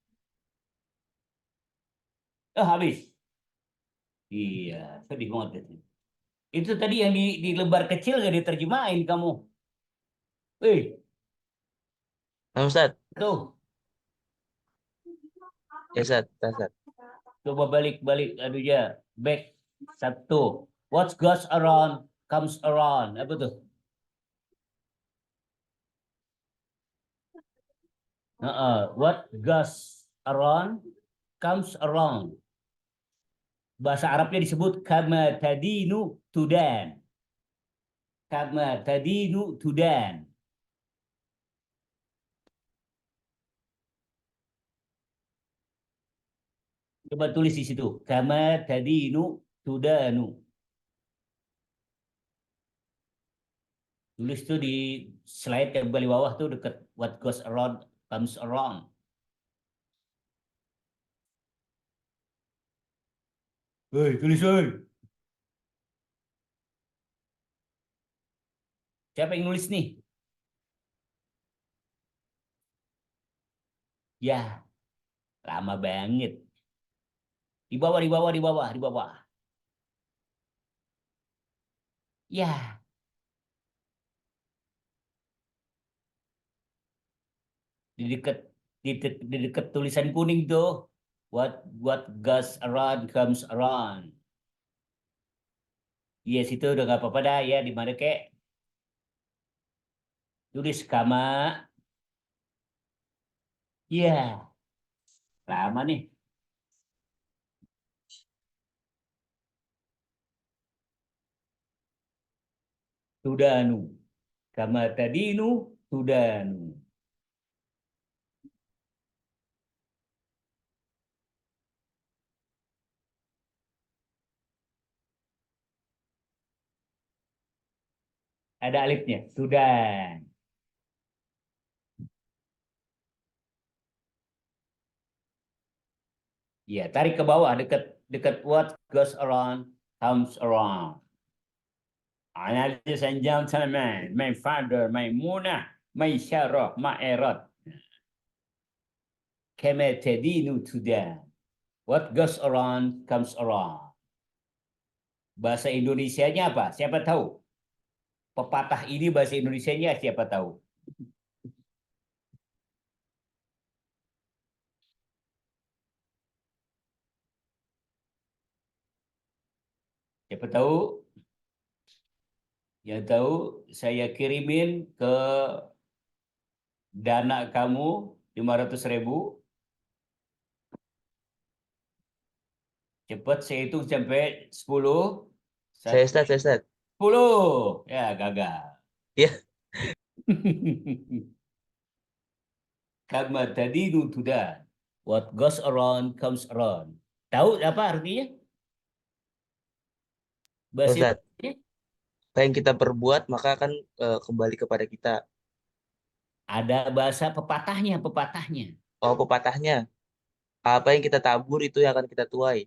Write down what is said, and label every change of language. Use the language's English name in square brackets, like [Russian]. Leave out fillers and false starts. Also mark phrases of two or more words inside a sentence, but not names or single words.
[Indonesian] Habis. Iya, sedih banget itu. Itu tadi yang di lembar kecil gak diterjemahin kamu. Nah, Ustaz. Tuh. Ya, Ustaz. Coba balik. Aduh ya. Back. Satu. [English] What goes around comes around. [Indonesian] Apa tuh? [English] What goes around comes around. [Indonesian] Bahasa Arabnya disebut [Arabic] كما تدين تدان. كما تدين تدان. [Indonesian] Coba tulis di situ. [Arabic] كما تدين تدان. [Indonesian] Tulis tuh di slide yang paling bawah tuh dekat [English] what goes around comes around. [Indonesian] Tulis woy. Siapa yang nulis nih? Ya, lama banget. Di bawah. Ya. Di dekat tulisan kuning tuh. [English] What goes around comes around. Yes, [Indonesian] itu udah nggak apa-apa dah ya. Di mana kek? Tulis kama. Iya. Lama nih. Tudanu. [Arabic] كما تدين تدان. [Indonesian] Ada alifnya. Tudan. Ya, tarik ke bawah dekat [English] what goes around comes around. Ladies and gentlemen, my father, my Muna, my Syarah, my Erot. [Arabic] كما تدين تدان. [English] What goes around comes around. [Indonesian] Bahasa Indonesianya apa? Siapa tahu? Pepatah ini bahasa Indonesianya siapa tahu? Siapa tahu? Yang tahu saya kirimin ke dana kamu 500.000. Cepat saya hitung sampai 10. Saya Ustaz. 10. Ya, gagal. Ya. [Arabic] كما تدين تدان. [English] What goes around comes around. [Indonesian] Tahu apa artinya? Bahasa Ustaz. Apa yang kita perbuat maka akan kembali kepada kita. Ada bahasa pepatahnya. Oh, pepatahnya. Apa yang kita tabur itu yang akan kita tuai.